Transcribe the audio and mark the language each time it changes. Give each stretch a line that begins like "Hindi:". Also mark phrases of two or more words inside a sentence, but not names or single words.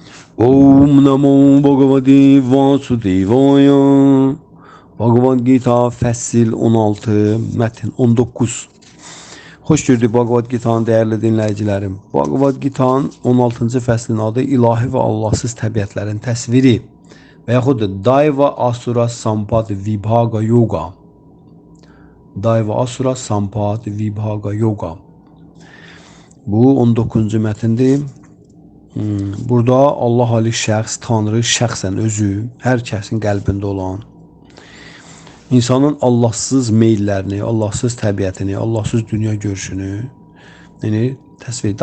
Sanskrit: ॐ नमो भगवते वासुदेवाय.
Azerbaijani: Bhagavad Gita fəsil 16, mətn 19. Xoş gördük Bhagavad Gita'nın dəyərli dinləyicilərim. Bhagavad Gita'nın 16-cı fəslinin adı ilahi və Allahsız təbiətlərin təsviri və yaxud da Daiva Asura Sampad Vibhaga Yoga. Daiva Asura Sampad Vibhaga Yoga. Bu 19-cu mətindir. Burada Allah Ali şəxs, Tanrı şəxsən özü, hər kəsin qəlbində olan, insanın Allahsız meyillərini, Allahsız təbiətini, Allahsız dünya görüşünü təsvir edir.